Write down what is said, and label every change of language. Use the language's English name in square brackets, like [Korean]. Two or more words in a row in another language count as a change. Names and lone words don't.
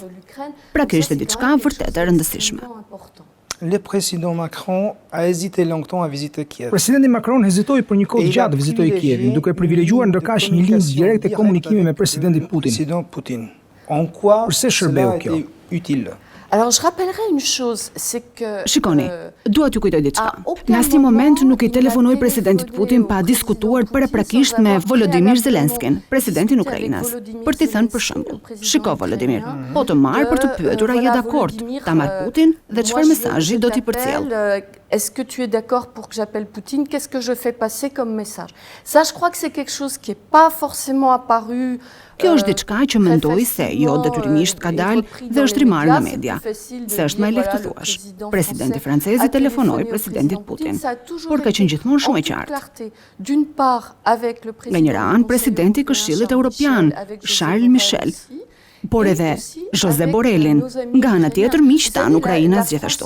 [Albanian] Pra kjo ishte diçka vërtet e rëndësishme. [French] Le président Macron a hésité longtemps à visiter Kiev. [Albanian] Presidenti Macron hezitoi për një kohë gjatë të vizitojë Kievin, duke privilegjuar ndërkaq një linjë direkte komunikimi me presidentin Putin. [French] En quoi [Albanian] Përse shërbeu kjo? [French] Utile? Alors, je rappellerai une chose, c'est que. [Albanian] Shikoni, dua t'ju kujtoj diçka. Në asnjë moment nuk i telefonoi presidentit Putin pa diskutuar paraprakisht me Volodymyr Zelenskin, presidentin e Ukrainës, për t'i thënë për shembull: "Shiko Volodymyr, po të marr për të pyetur a je dakord ta marr Putin dhe çfarë mesazhi do t'i përcjell." [French] Est-ce que tu es d'accord pour que j'appelle Poutine? Qu'est-ce que je fais passer comme message? Ça, je crois que c'est quelque chose qui n'est pas forcément apparu. [Albanian] Kjo është diçka që mendoj se jo detyrimisht ka dalë dhe është rimarrë në media. Se është më e lehtë të thuash. Presidenti francez i telefonoi presidentit Putin, por ka qenë gjithmonë shumë e qartë. Nga njëra anë, presidenti i Këshillit Evropian, Charles Michel, por edhe José Borrellin, nga ana tjetër miq tan ukrainas gjithashtu.